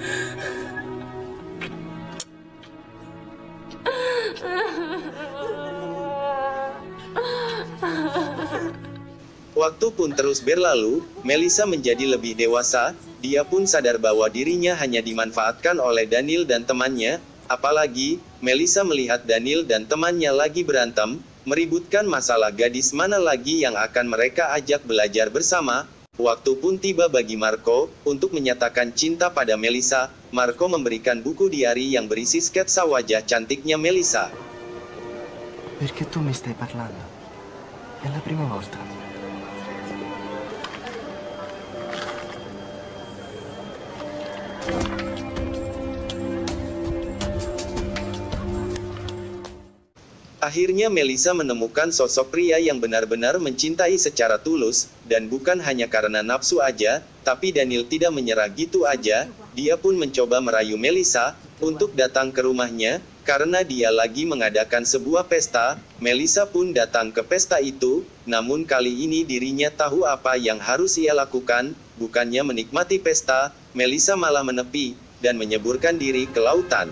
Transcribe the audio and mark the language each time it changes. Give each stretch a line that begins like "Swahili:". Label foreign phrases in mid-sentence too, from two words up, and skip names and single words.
Indonesian: Waktu pun terus berlalu, Melisa menjadi lebih dewasa, dia pun sadar bahwa dirinya hanya dimanfaatkan oleh Daniel dan temannya, apalagi, Melisa melihat Daniel dan temannya lagi berantem, meributkan masalah gadis mana lagi yang akan mereka ajak belajar bersama. Waktu pun tiba bagi Marco, untuk menyatakan cinta pada Melisa. Marco memberikan buku diari yang berisi sketsa wajah cantiknya Melisa.
Italian: Perché tu mi stai parlando? È la prima volta.
Indonesian: Akhirnya Melisa menemukan sosok pria yang benar-benar mencintai secara tulus, dan bukan hanya karena nafsu aja, tapi Daniel tidak menyerah gitu aja. Dia pun mencoba merayu Melisa untuk datang ke rumahnya, karena dia lagi mengadakan sebuah pesta. Melissa pun datang ke pesta itu, namun kali ini dirinya tahu apa yang harus ia lakukan. Bukannya menikmati pesta, Melissa malah menepi dan menyeburkan diri ke lautan.